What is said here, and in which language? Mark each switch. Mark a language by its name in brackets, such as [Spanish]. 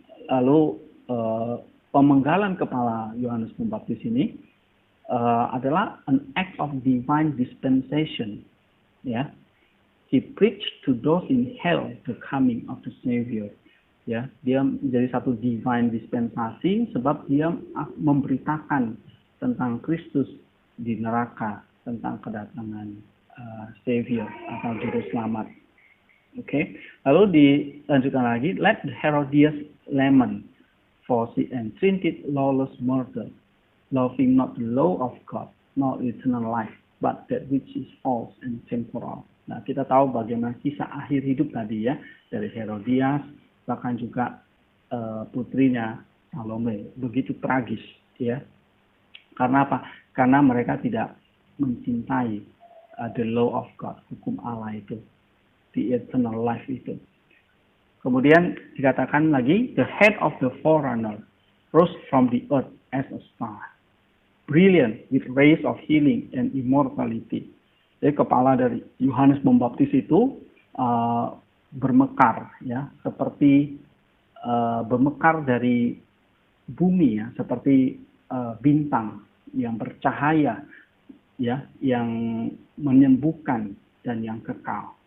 [Indonesian] Lalu pemenggalan kepala Yohanes Pembaptis ini adalah [English] an act of divine dispensation, [Indonesian] ya. [English] He preached to those in hell the coming of the Savior. [Indonesian] Ya, dia menjadi satu divine dispensasi sebab dia memberitakan tentang Kristus di neraka, tentang kedatangan Savior atau Juru Selamat. Oke, lalu dilanjutkan lagi, [English] let Herodias lament, for she entreated lawless murder, loving not the law of God, nor eternal life, but that which is false and temporal. [Indonesian] Nah, kita tahu bagaimana kisah akhir hidup tadi ya, dari Herodias, bahkan juga putrinya Salome, begitu tragis ya. Karena apa? Karena mereka tidak mencintai [English] the law of God, [Indonesian] hukum Allah itu, [English] the eternal life [Indonesian] itu. Kemudian dikatakan lagi, [English] the head of the forerunner rose from the earth as a star, brilliant with rays of healing and immortality. [Indonesian] Jadi kepala dari Yohanes Pembaptis itu bermekar, ya, seperti bermekar dari bumi, ya, seperti bintang yang bercahaya, ya, yang menyembuhkan dan yang kekal.